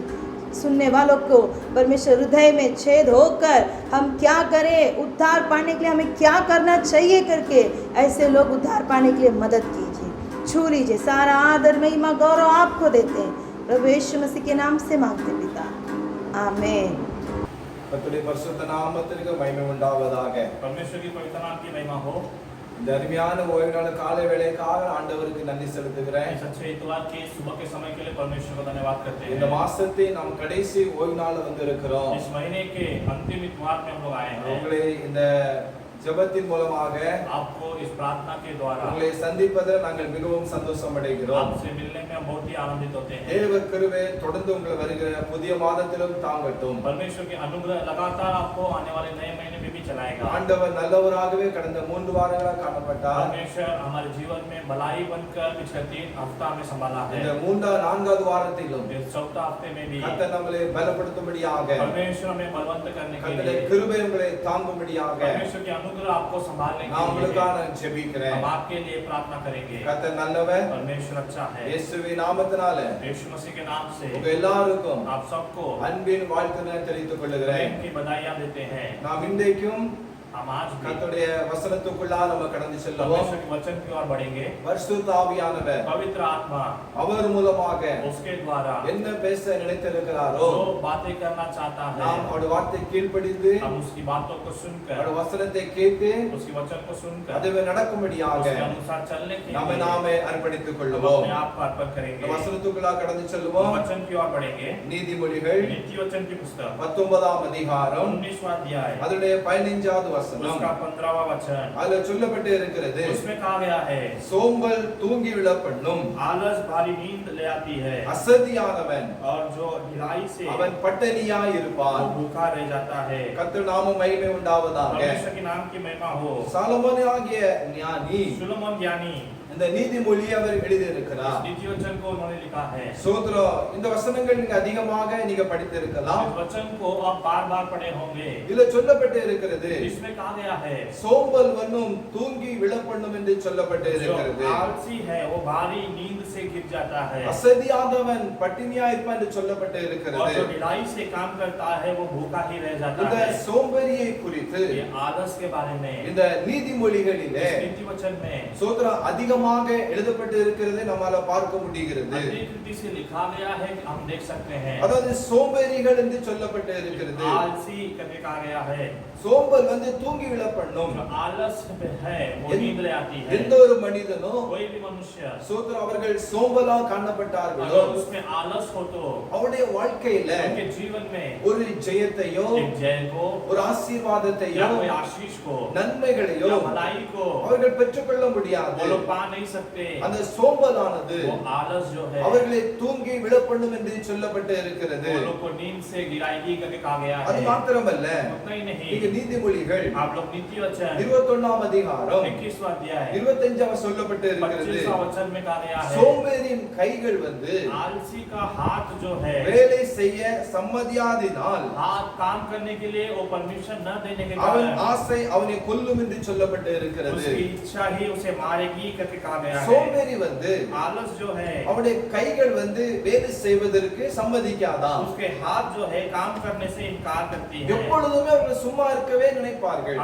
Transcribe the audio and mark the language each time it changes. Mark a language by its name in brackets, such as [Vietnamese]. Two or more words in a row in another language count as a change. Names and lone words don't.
[Hindi] सुनने वालों को परमेश्वर हृदय में छेद होकर हम क्या करें, उद्धार पाने के लिए हमें क्या करना चाहिए करके ऐसे लोग उद्धार पाने के लिए मदद कीजिए, छू लीजिए। सारा आदर, महिमा, गौरव आपको देते हैं प्रभु यीशु मसीह के नाम से मांगते पिता, आमीन। [Tamil] கர்த்தருடைய பரிசுத்த நாமத்திற்கு மகிமை உண்டாவதாக. [Hindi] परमेश्वर की पवित्र नाम की महिमा हो। [Tamil] இந்த அருமையான ஓய்வு நாள் காலை வேளைக்காக ஆண்டவருக்கு நன்றி செலுத்துகிறேன். [Hindi] इस अच्छे इतवार के सुबह के समय के लिए परमेश्वर को धन्यवाद करते हैं। [Tamil] இந்த மாசத்தை நாம் கடைசி ஓய்வு நாள் வந்து இருக்கிறோம். [Hindi] इस महीने के अंतिम इतवार में हम लोग आए हैं। [Tamil] உங்களை இந்த ஜெபத்தின் மூலமாக [Hindi] आपको इस प्रार्थना के द्वारा [Tamil] உங்களை சந்திப்பதில் நாங்கள் மிகவும் சந்தோஷம் அடைகிறோம். [Hindi] आपसे मिलने में हम बहुत ही आनंदित होते हैं। [Tamil] தேவ கிருபை தொடர்ந்து உங்களை வருகிற புதிய மாதத்திலும் தாங்கட்டும். [Hindi] परमेश्वर की अनुग्रह लगातार आपको आने वाले नए महीने में भी चलाएगा। [Tamil] ஆண்டவர் நல்லவராகவே கடந்த 3 வாரங்களாக காணப்பட்டார். [Hindi] परमेश्वर हमारे जीवन में भलाई बनकर पिछले 3 हफ्ता में संभाला है। [Tamil] இந்த 4வது வாரத்திலும் [Hindi] इस चौथा हफ्ते में भी [Tamil] கர்த்தர் நம்மை பலப்படுத்தும்படியாக, [Hindi] परमेश्वर हमें बलवंत करने के [Tamil] கர்த்தருடைய [Hindi] लिए, [Tamil] கிருபை உங்களை தாங்கும்படியாக [Hindi] परमेश्वर की अनुग्रह आपको संभालने [Tamil] நான் [Hindi] के लिए [Tamil] உங்களுக்காக ஜெபிக்கிறேன். [Hindi] हम आपके लिए प्रार्थना करेंगे। [Tamil] கர்த்தர் நல்லவர். [Hindi] परमेश्वर अच्छा है। [Tamil] இயேசுவின் நாமத்தினால [Hindi] यीशु मसीह के नाम से [Tamil] உங்க எல்லாருக்கும் [Hindi] आप सबको [Tamil] அன்பின் வாழ்த்துக்களை தெரிவித்துக் கொள்கிறேன். [Hindi] प्रेम की बधाइयां देते हैं। [Tamil] நாம் இன்றைக்கும் [Hindi] हम आज भी [Tamil] கர்த்தருடைய வசனத்துக்குள்ளாக நம்ம கடந்து செல்லுவோம். [Hindi] परमेश्वर के वचन की ओर बढ़ेंगे। [Tamil] பரிசுத்த ஆவியானவர் [Hindi] पवित्र आत्मा [Tamil] அவர் மூலமாக [Hindi] उसके द्वारा [Tamil] என்ன பேச நினைத்திருக்கிறாரோ [Hindi] जो बातें करना चाहता है, [Tamil] நாம் அவருடைய வார்த்தை கீழ்ப்படிந்து [Hindi] हम उसकी बातों को सुनकर, [Tamil] அவருடைய वचனத்தை கேட்டு [Hindi] उसके वचन को सुनकर [Tamil] அதுவே நடக்கும்படியாக [Hindi] उसके अनुसार चलने के [Tamil] நாம [Hindi] लिए [Tamil] நாமே அர்ப்பணித்துக் [Hindi] हम [Tamil] கொள்வோம். [Hindi] अपने आप को अर्पण [Tamil] இந்த [Hindi] करेंगे। [Tamil] வசனத்துக்குள்ளாக கடந்து செல்வோம். [Hindi] वचन की ओर बढ़ेंगे। [Tamil] நீதிமொழிகள் [Hindi] नीति वचन की पुस्तक [Tamil] 19ஆம் அதிகாரம் [Hindi] 19वां अध्याय [Tamil] அதனுடைய 15வது வசனம் [Hindi] उसका 15वां वचन, [Tamil] அதுல சொல்லப்பட்டு இருக்கிறது, [Hindi] उसमें कहा गया है [Tamil] சோம்பல் தூங்கி விழ பண்ணும், [Hindi] आलस भारी नींद ले आती है [Tamil] அசதியானவன் [Hindi] और जो ढिलाई से [Tamil] அவன் பட்டினியாய் [Hindi] वो [Tamil] இருப்பான். [Hindi] भूखा रह जाता है। [Tamil] கர்த்தர் நாமம் மகிமை உண்டாவதாக. [Hindi] परमेश्वर के नाम की महिमा हो। [Tamil] சாலமோன் ஆகிய ஞானி [Hindi] सुलोमन ज्ञानी [Tamil] இந்த நீதிமொழி அவர் எழுதி [Hindi] इस [Tamil] இருக்கிறார். [Hindi] नीति वचन को उन्होंने लिखा है। [Tamil] சோத்ரம், இந்த வசனங்கள் நீங்க அதிகமாக நீங்க படித்திருக்கலாம். [Hindi] इस वचन को आप बार-बार पढ़े होंगे। [Tamil] இதுல சொல்லப்பட்டு இருக்கிறது, [Hindi] इसमें कहा गया है [Tamil] சோம்பல் வண்ணும் தூங்கி விழ பண்ணும் என்று சொல்லப்பட்டு [Hindi] जो [Tamil] இருக்கிறது. [Hindi] आलसी है वो भारी नींद से गिर जाता है [Tamil] அசதியானவன் பட்டினியாய் இருப்பான் என்று சொல்லப்பட்டு [Hindi] और [Tamil] இருக்கிறது. [Hindi] जो ढिलाई से काम करता है वो भूखा ही रह जाता [Tamil] இந்த [Hindi] है। [Tamil] சோம்பேறியை குறித்து [Hindi] ये आलस के बारे में [Tamil] இந்த நீதிமொழிகளிலே [Hindi] इस नीति वचन में [Tamil] சோத்ரம் அதிகமாக எழுதப்பட்டு இருக்கிறதை நம்மால பார்க்க முடிகிறது. [Hindi] अधिक रीति से लिखा गया है कि हम देख सकते हैं। [Tamil] அதாவது சோம்பேறிகள் என்று சொல்லப்பட்டு இருக்கிறது. [Hindi] आलसी करके कहा गया है। [Tamil] சோம்பல் வந்து தூங்கி விழ பண்ணும். [Hindi] जो आलस है वो नींद ले आती है। [Tamil] எந்த ஒரு மனிதனும் [Hindi] कोई भी मनुष्य [Tamil] சோத்ரம் அவர்கள் சோம்பலா காணப்பட்டார்களோ [Hindi] अगर उसमें आलस हो तो [Tamil] அவருடைய வாழ்க்கையில [Hindi] उनके जीवन में [Tamil] ஒரு ஜெயத்தையோ [Hindi] एक जय को [Tamil] ஒரு ஆசீர்வாதத்தையோ [Hindi] या कोई आशीष को [Tamil] நன்மைகளையோ [Hindi] या भलाई को [Tamil] அவர்கள் பெற்றுக்கொள்ள முடியாது. [Hindi] वो लोग पा नहीं सकते। [Tamil] அந்த சோம்பலானது [Hindi] वो आलस जो है [Tamil] அவர்களை தூங்கி விழ பண்ணும் என்று சொல்லப்பட்டு இருக்கிறது. [Hindi] वो लोग को नींद से गिराएगी करके कहा गया [Tamil] அது [Hindi] है। [Tamil] மாத்திரமல்ல, [Hindi] उतना ही नहीं, [Tamil] நீங்க நீதிமொழிகள் [Hindi] आप लोग नीति वचन [Tamil] 21ஆம் அதிகாரம் [Hindi] 21वां अध्याय [Tamil] 25 சொல்லப்பட்டு இருக்கிறது. [Hindi] 25वां वचन में कहा गया है [Tamil] சோம்பேறியின் கைகள் வந்து [Hindi] आलसी का हाथ जो है [Tamil] வேலை செய்ய சம்மதியாதினால் [Hindi] हाथ काम करने के लिए वो परमिशन न देने के [Tamil] அவன் [Hindi] कारण [Tamil] ஆசை அவனை கொல்லும் என்று சொல்லப்பட்டு இருக்கிறது. [Hindi] उसकी इच्छा ही उसे मारेगी करके कहा गया है। [Tamil] சோம்பேறி வந்து [Hindi] आलस जो है [Tamil] அவனுடைய கைகள் வந்து வேலை செய்வதற்கு சம்மதிக்காதான். [Hindi] उसके हाथ जो है काम करने से इनकार करती है। [Tamil] எப்பொழுதுமே அவர்கள் சும்மா இருக்கவே நினைப்பார்கள்.